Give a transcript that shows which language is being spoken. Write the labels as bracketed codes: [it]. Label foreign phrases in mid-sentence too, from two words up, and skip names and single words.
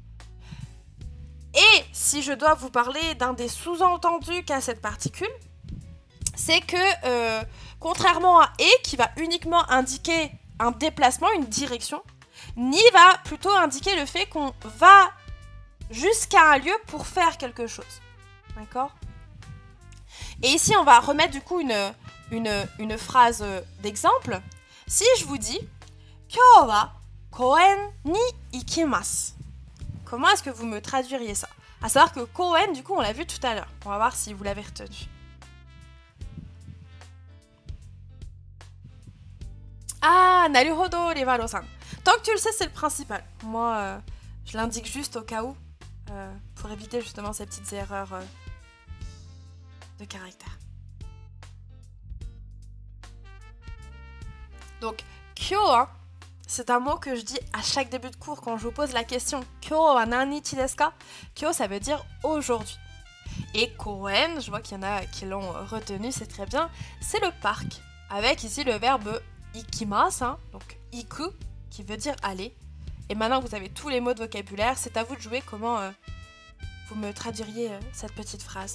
[fr] Et si je dois vous parler d'un des sous-entendus qu'a cette particule, c'est que contrairement à E qui va uniquement indiquer un déplacement, une direction, ni va plutôt indiquer le fait qu'on va jusqu'à un lieu pour faire quelque chose. D'accord? Et ici, on va remettre du coup une phrase d'exemple. Si je vous dis [ja] 今日は公園に行きます. [fr] Comment est-ce que vous me traduiriez ça? À savoir que koen, du coup, on l'a vu tout à l'heure. On va voir si vous l'avez retenu. [ja] あ、なるほど, Rivaro-san. [fr] Tant que tu le sais, c'est le principal. Moi, je l'indique juste au cas où, pour éviter justement ces petites erreurs de caractère. Donc, kyo, hein, c'est un mot que je dis à chaque début de cours quand je vous pose la question [ja] 今日は何日ですか? [fr] Kyo, ça veut dire aujourd'hui. Et koen, je vois qu'il y en a qui l'ont retenu, c'est très bien, c'est le parc. Avec ici le verbe ikimasu, hein, donc iku, qui veut dire aller. Et maintenant que vous avez tous les mots de vocabulaire, c'est à vous de jouer comment vous me traduiriez cette petite phrase.